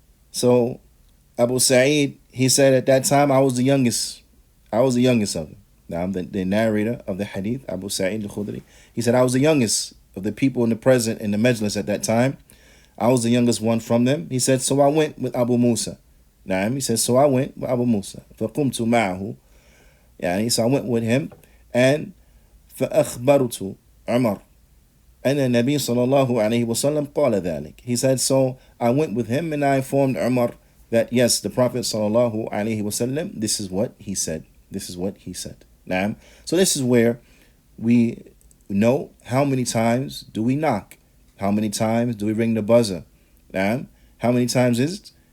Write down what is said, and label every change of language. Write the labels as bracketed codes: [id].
[en] So Abu Sa'id, he said at that time, I was the youngest of them. Now I'm the narrator of the hadith, Abu Sa'id al-Khudri. He said, I was the youngest of the people in the majlis at that time. I was the youngest one from them. He said, so I went with Abu Musa. He said, so I went with Abu Musa. [ar] فقمت معه. [en] So I went with him, and [ar] فأخبرت عمر أن النبي صلى الله عليه وسلم قال ذلك. [en] He said, so I went with him and I informed Umar that yes, the Prophet صلى الله عليه وسلم, this is what he said. This is what he said. So this is where we know how many times do we knock? How many times do we ring the buzzer? How many times is it?